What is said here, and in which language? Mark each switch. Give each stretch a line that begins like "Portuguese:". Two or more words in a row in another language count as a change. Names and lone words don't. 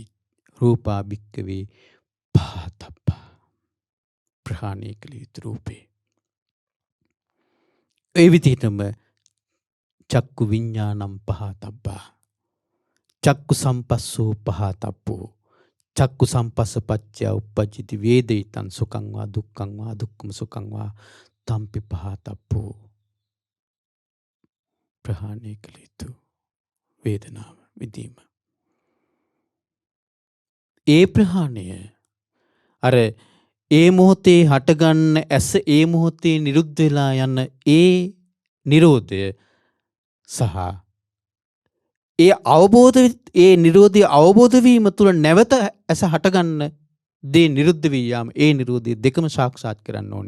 Pali: රූපා භික්ඛවේ පහතබ්බා.
Sinhala: ප්‍රහාණය කළ යුතු රූපේ. ඒ විදිහටම
Pali: චක්කු විඥානම් පහතබ්බා. චක්කු සම්පස්සෝ පහතබ්බෝ. චක්කු සම්පස්ස පච්චය උප්පජ්ජති වේදිතං සුඛං වා දුක්ඛං වා දුක්ඛම සුඛං වා තම්පි පහතබ්බෝ.
Sinhala: ප්‍රහාණය කළ යුතු වේදනාව විඳීම. ඒ ප්‍රහාණය අර ඒ මොහොතේ හටගන්න ඇස ඒ මොහොතේ නිරුද්ධ වෙලා යන ඒ නිරෝධය සහ ඒ නිරෝධය අවබෝධ වීම තුළ නැවත ඇස හටගන්න දේ නිරුද්ධ වී යාම ඒ නිරෝධය දෙකම සාක්ෂාත් කරන්න ඕනි.